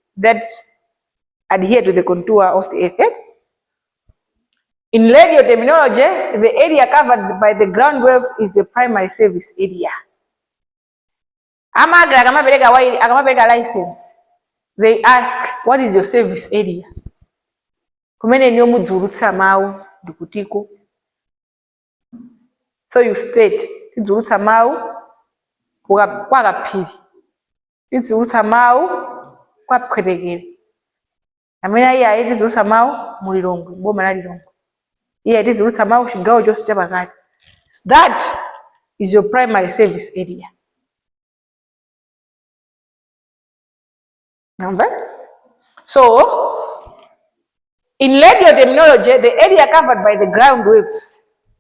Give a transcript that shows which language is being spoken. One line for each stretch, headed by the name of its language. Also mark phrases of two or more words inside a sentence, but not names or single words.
English: In radio terminology, the area covered by the ground wave is the primary service area. Akamapeleka license, they ask, what is your service area?
Nyanja: Kumene niyo mudzulutsa mawu ndikutiko.
English: So you state,
Nyanja: idzulutsa mawu kwa kapiri, idzulutsa mawu kwa pwetekere. Amene iya idzulutsa mawu mulilongwe, boma la Lilongwe.
English: That is your primary service area. So, in radio terminology, the area covered by the ground waves.